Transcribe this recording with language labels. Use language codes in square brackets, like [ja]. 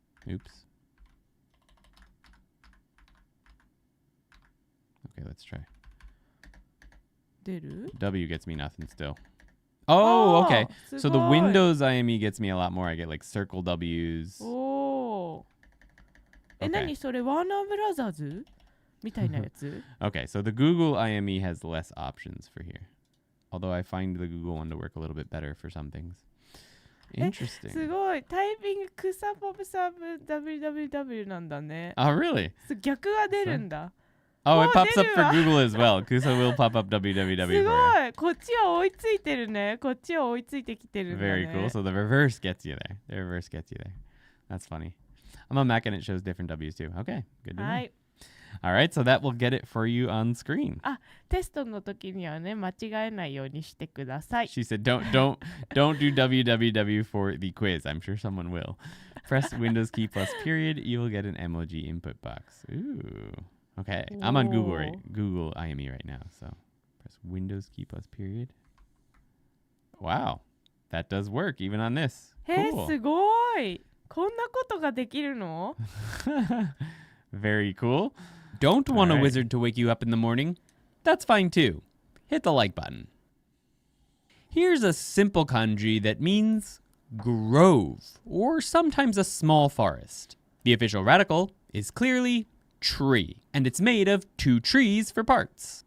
[en] Oops. Okay, let's try. W gets me nothing still. Oh, okay. So the Windows IME gets me a lot more. I get like circle W's. Oh. Okay. [ja] 何それワーナーブラザーズみたいなやつ? [en] Okay, so the Google IME has less options for here. Although I find the Google one to work a little bit better for some things. Interesting. [ja] すごい。タイピング草ポブサブ www なんだね。 [en] Oh, really? [ja] 逆が出るんだ。 [en] Oh, it pops up for Google as well. Kusa will pop up www [ja] すごい。こっちは追いついてるね。こっちは追いついてきてるんだね。 [en] Very cool. So the reverse gets you there. The reverse gets you there. That's funny. I'm on Mac and it shows different W's too. Okay, good to know. はい。 All right, so that will get it for you on screen. [ja] テストの時にはね、間違えないようにしてください。 [en] She said, don't do www for the quiz. I'm sure someone will. Press Windows key plus period. You will get an emoji input box. Ooh. Okay, I'm on Google IME right now. So press Windows key plus period. Wow, that does work even on this. Cool. [ja] すごい。こんなことができるの? [en] Very cool. Don't want a wizard to wake you up in the morning? That's fine too. Hit the like button. Here's a simple kanji that means grove, or sometimes a small forest. The official radical is clearly tree, and it's made of two trees for parts.